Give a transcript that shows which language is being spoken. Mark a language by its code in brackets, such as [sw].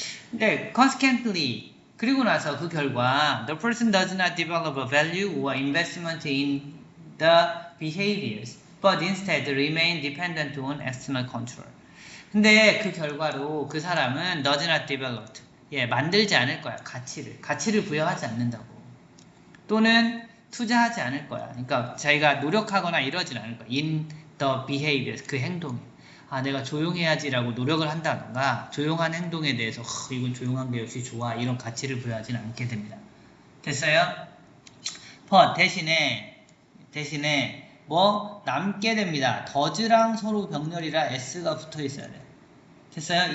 [ko] 근데 [en] consequently [ko] 그리고 나서 그 결과 [en] the person does not develop a value or investment in the behaviors but instead remain dependent on external control. [ko] 근데 그 결과로 그 사람은 [en] does not develop, [ko] 만들지 않을 거야. 가치를 부여하지 않는다고. 또는 투자하지 않을 거야. 그러니까 자기가 노력하거나 이러진 않을 거야. [en] in the behaviors, [ko] 그 행동에. 내가 조용해야지라고 노력을 한다던가 조용한 행동에 대해서 이건 조용한 게 역시 좋아 이런 가치를 부여하지는 않게 됩니다. 됐어요? but 대신에 남게 됩니다. 더즈랑 서로 병렬이라 s가 붙어 있어야 돼. 됐어요?